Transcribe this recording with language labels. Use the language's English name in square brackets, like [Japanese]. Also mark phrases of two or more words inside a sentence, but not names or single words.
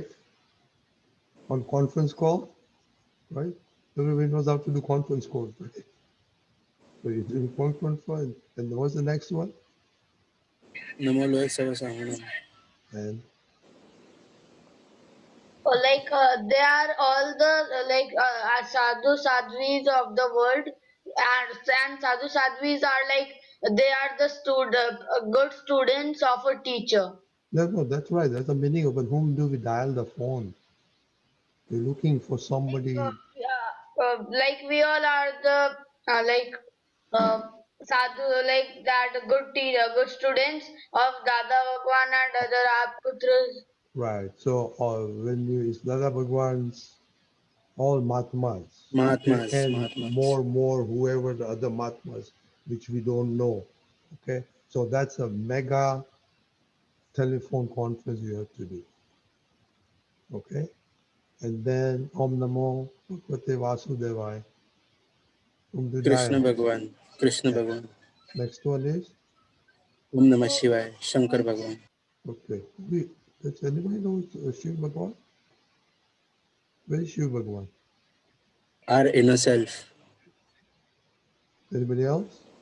[English] On conference call, right? Everybody knows how to do conference calls, right? So you do conference call, and what's the next one? [Ardhamāgadhī Prākrit] Namo Loe Savasahanam. [English] And They are all the [Hindi] sadhu sadhvis [English] of the world, and [Hindi] sadhu sadhvis [English] are like they are the good students of a teacher. no, that's right. That's the meaning of it. Whom do we dial the phone? We're looking for somebody. Like we all are the sadhu, like that good teacher, good students of Dada Bhagwan and other Aptputras. Right. So when you it's Dada Bhagwan's all Mahatmas, okay, Mahatmas. and Mahatmas. more whoever the other Mahatmas, which we don't know. Okay. So that's a mega telephone conference you have to do. Okay. And then [Sanskrit] Om Namo Bhagavate Vasudevaya. [English] Om Krishna Dudaya. Bhagwan. Krishna Yeah. Bhagwan. Next one is [Sanskrit] Om Namah Shivaya. Shankar Bhagwan. [English] okay. Does anybody know Shiv Bhagwan? Where is Shiv Bhagwan? Our inner self. Anybody else?